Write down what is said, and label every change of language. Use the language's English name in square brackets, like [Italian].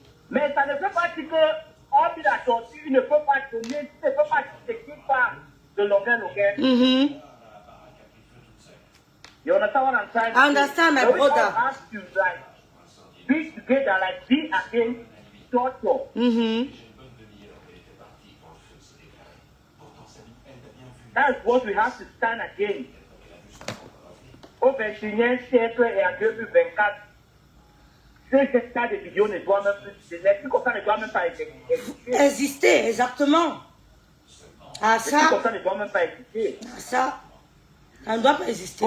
[French] Mais ça ne veut pas dire que, hors de la torture, il ne peut pas donner, il ne peut pas s'expliquer par de longueur. [English] You understand what I'm trying to say? I understand, my brother. We all have to like be together, like be against torture. That's what we have to stand against. [French] Au 21e siècle et en 2024, ce cas de vidéos ne doit même plus, les trucs comme ça ne doivent même pas exister, exactement. Ah, ça. Les trucs comme ça ne doivent même pas exister. Ah, ça. Ça ne doit pas exister.